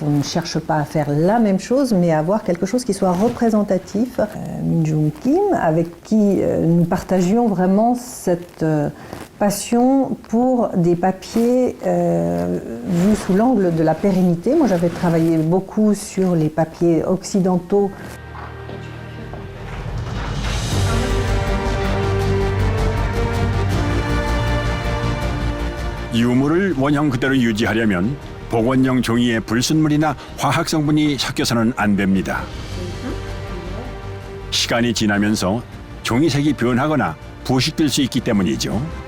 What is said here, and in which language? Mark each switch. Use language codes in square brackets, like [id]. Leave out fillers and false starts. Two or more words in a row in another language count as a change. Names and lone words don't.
[fr] On ne cherche pas à faire la même chose, mais à avoir quelque chose qui soit représentatif. Min Jung Kim, avec qui nous partagions vraiment cette passion pour des papiers vus sous l'angle de la pérennité. Moi, j'avais travaillé beaucoup sur les papiers occidentaux. [ko] 유물을 원형 그대로 유지하려면 복원용 종이에 불순물이나 화학 성분이 섞여서는 안 됩니다. 시간이 지나면서 종이색이 변하거나 부식될 수 있기 때문이죠.